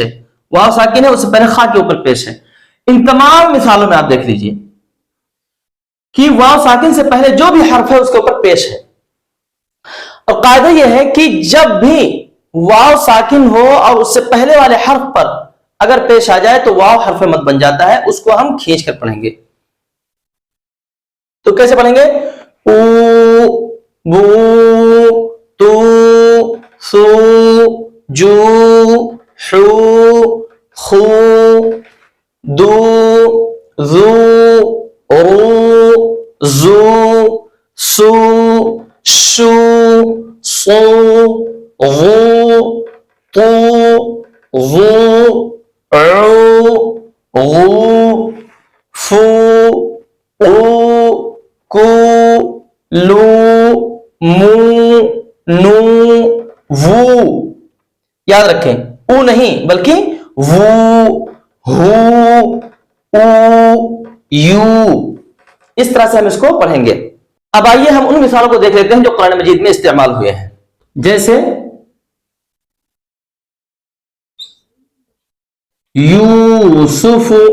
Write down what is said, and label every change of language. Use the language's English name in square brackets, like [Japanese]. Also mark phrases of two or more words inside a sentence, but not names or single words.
[Urdu] واؤ ساکن ہے، اس سے پہلے خا کے اوپر پیش ہے۔ ان تمام مثالوں میں آپ دیکھ لیجیے کہ واؤ ساکن سے پہلے جو بھی حرف ہے اس کے اوپر پیش ہے. اور قاعدہ یہ ہے کہ جب بھی واؤ ساکن ہو اور اس سے پہلے والے حرف پر اگر پیش آ جائے تو واؤ حرف مد بن جاتا ہے، اس کو ہم کھینچ کر پڑھیں گے. تو کیسے پڑھیں گے؟ او بو تو سو جو حو خو دو ذو رو زو سو شو صو غو طو غو عو غو فو او کو لو مو نو وو. یاد رکھیں او نہیں بلکہ وو ہو او یو. اس طرح سے ہم اس کو پڑھیں گے. اب آئیے ہم ان مثالوں کو دیکھ لیتے ہیں جو قرآن مجید میں استعمال ہوئے ہیں. جیسے یوسف